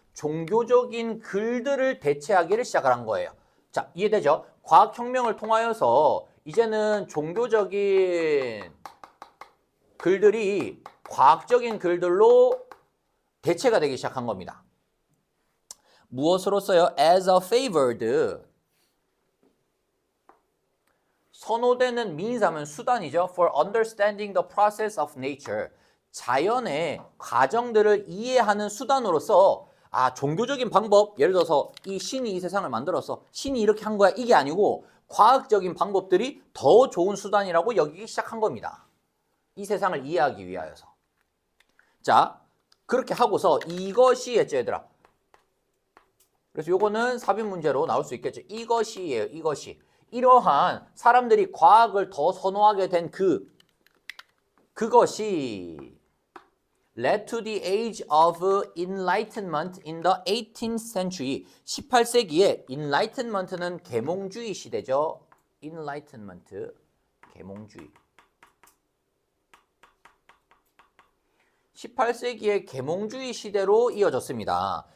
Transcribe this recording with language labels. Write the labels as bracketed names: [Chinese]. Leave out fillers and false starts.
[Korean] 종교적인 글들을 대체하기를 시작을 한 거예요. 자, 이해되죠? 과학혁명을 통하여서 이제는 종교적인 글들이 과학적인 글들로 대체가 되기 시작한 겁니다. 무엇으로써요? [English] as a favored, [Korean] 선호되는 means 하면 수단이죠. [English] for understanding the process of nature, [Korean] 자연의 과정들을 이해하는 수단으로서 종교적인 방법, 예를 들어서 이 신이 이 세상을 만들어서 신이 이렇게 한 거야, 이게 아니고 과학적인 방법들이 더 좋은 수단이라고 여기기 시작한 겁니다. 이 세상을 이해하기 위하여서. 자, 그렇게 하고서 이것이 얘들아 그래서 요거는 삽입 문제로 나올 수 있겠죠. 이것이에요. 이것이. 이러한 사람들이 과학을 더 선호하게 된 그것이 [English] led to the age of enlightenment in the 18th century. [Korean] 18세기에 enlightenment는 계몽주의 시대죠. enlightenment, 계몽주의. 18세기의 계몽주의 시대로 이어졌습니다.